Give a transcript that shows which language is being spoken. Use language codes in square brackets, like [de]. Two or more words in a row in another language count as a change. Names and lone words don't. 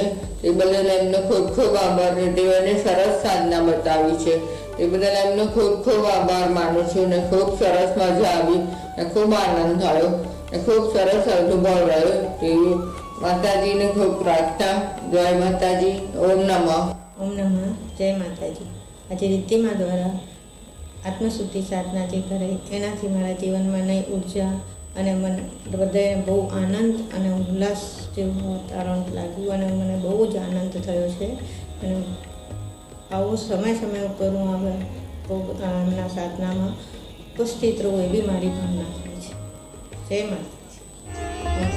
[gu] એ બદલ એમનો ખૂબ ખૂબ આભાર। રીતિબેને સરસ સાધના બતાવી છે એ બદલ એમનો ખૂબ ખૂબ આભાર માનું છું ને ખૂબ સરસ મજા આવી ને ખૂબ આનંદ થયો ને ખૂબ સરસ અનુભવ રહ્યો। તેવી માતાજીને ખૂબ પ્રાર્થના। જય માતાજી। [sa] ओम नमः। ओम नमः। [gu] જય માતાજી। આજ રિદ્ધિમા દ્વારા આત્મશુદ્ધિ સાધના જે કરાઈ એનાથી મારા જીવન મેં નઈ ઊર્જા અને મને હૃદય બહુ આનંદ અને ઉલ્લાસ જેવું વાતાવરણ લાગ્યું અને મને બહુ જ આનંદ થયો છે અને આવો સમય સમય ઉપર હું હવે એમના સાધનામાં ઉપસ્થિત રહું એવી મારી ભાવના થાય છે। જય માતાજી।